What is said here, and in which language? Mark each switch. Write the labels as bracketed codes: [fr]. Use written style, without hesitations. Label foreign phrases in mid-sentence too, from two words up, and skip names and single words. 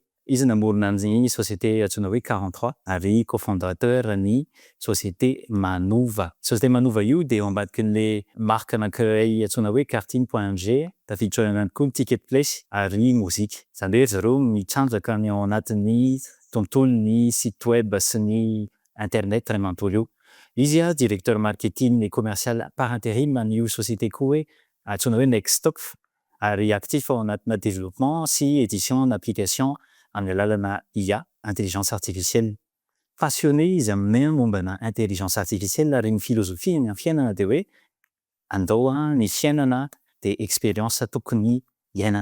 [mg] Izy namorona ny société antsoina hoe 43 ary cofondateur ny société Manova. Société Manova io dia eo ambadikin'le marque anankiray antsoina hoe kartiny.ng, tafiditra ao ihany koa ny ticket place ary mozika. Izany hoe zareo mitsanjaka ny ao anatin'ny tontolon'ny site web sy ny internet iray manontolo io. Izy [fr] directeur marketing et commercial par intérim [mg] an'io société koa hoe antsoina hoe Nextop, ary actif ao anatina développement sy [fr] édition d'application [mg] amin'ny alalana IA, [fr] intelligence artificielle. [mg] Passionné izy amin'ny mombana [fr] intelligence artificielle [mg] ary ny philosophie ny fiainana dia hoe andao ny fiainana dia expérience tokony iainana.